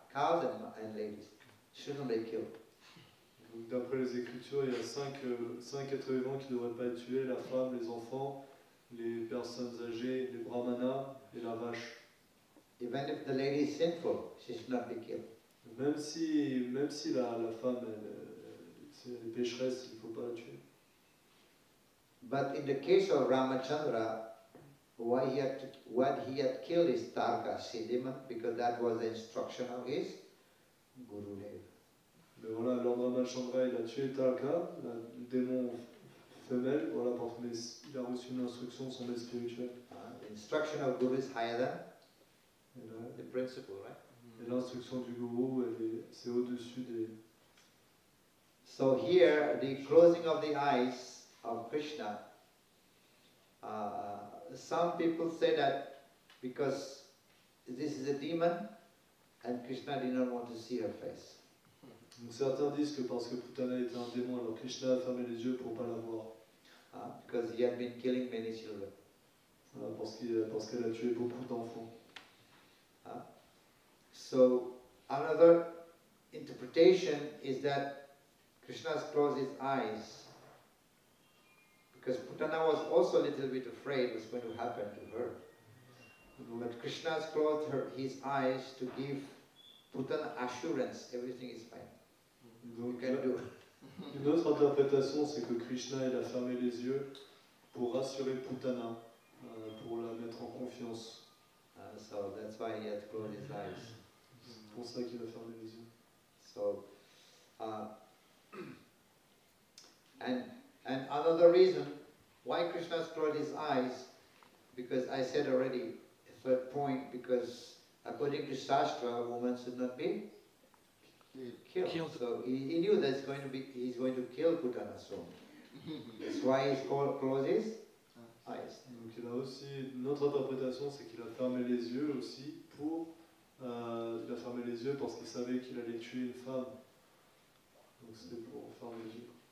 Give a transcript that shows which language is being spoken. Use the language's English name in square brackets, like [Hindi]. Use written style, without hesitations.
[English] Cows and ladies shouldn't be killed. [French] Donc, d'après les Écritures, il y a cinq êtres vivants qui ne devraient pas être tués, la femme, les enfants, les personnes âgées, les brahmanas et la vache. [English] Even if the lady is sinful, she should not be killed. [French] Même si la femme elle est pécheresse, il ne faut pas la tuer. [English] But in the case of Ramachandra, what he had killed is Tarka, Siddhiman, because that was the instruction of his Gurudev. [French] Mais voilà, Lord Ramachandra, il a tué Talka, le démon femelle, voilà, parce qu'il a reçu une instruction de son maître spirituel. [English] The instruction of Guru is higher than [French] Et [English] the principle, right? [French] l'instruction du gourou, c'est au-dessus des... [English] So here, the closing of the eyes of Krishna, some people say that because this is a demon and Krishna did not want to see her face. [French] Donc certains disent que parce que Putana était un démon, alors Krishna a fermé les yeux pour ne pas la voir. [English] Because he had been killing many children. [French] Voilà, parce qu'elle a tué beaucoup d'enfants. [English] So another interpretation is that Krishna's closed his eyes because Putana was also a little bit afraid what's going to happen to her. But Krishna's closed his eyes to give Putana assurance everything is fine. [French] Donc, [English] You can do. [French] une autre interprétation, c'est que Krishna il a fermé les yeux pour rassurer Putana, pour la mettre en confiance. [English] So that's why he had closed his eyes. [French] C'est pour ça qu'il a fermé les yeux. [English] So, and another reason why Krishna's closed his eyes, because I said already, a third point, because according to Shastra, a woman should not be killed. So he knew that he's going to kill Putana soon. That's why he's closed his eyes. [French] Donc il a aussi une autre interprétation, c'est qu'il a fermé les yeux aussi pour il a fermé les yeux parce qu'il savait qu'il allait tuer une femme. Donc c'était pour fermer les yeux.